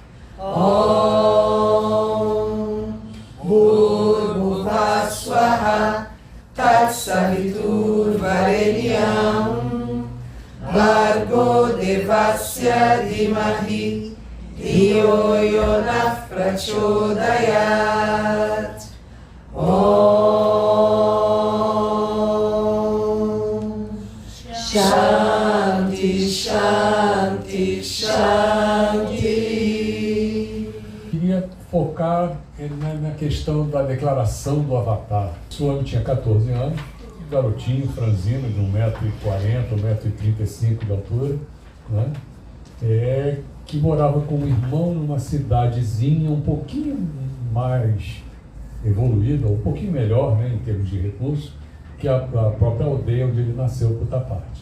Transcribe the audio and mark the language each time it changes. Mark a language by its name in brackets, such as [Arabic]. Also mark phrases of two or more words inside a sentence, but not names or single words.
[Sanskrit] ओम् भूर्भुव स्वः तत्सवितुर् वरेण्यम् भर्गो देवस्य धीमहि धियो योन प्रचोदयात्. शान्ति, शान्ति, शान्ति. [Portuguese] Queria focar na questão da declaração do Avatar. O homem tinha 14 anos, um garotinho franzino de 1,40 m, 1,35 m de altura, né? Que morava com um irmão numa cidadezinha um pouquinho mais evoluída, um pouquinho melhor, né, em termos de recursos, que a própria aldeia onde ele nasceu, Puttaparte.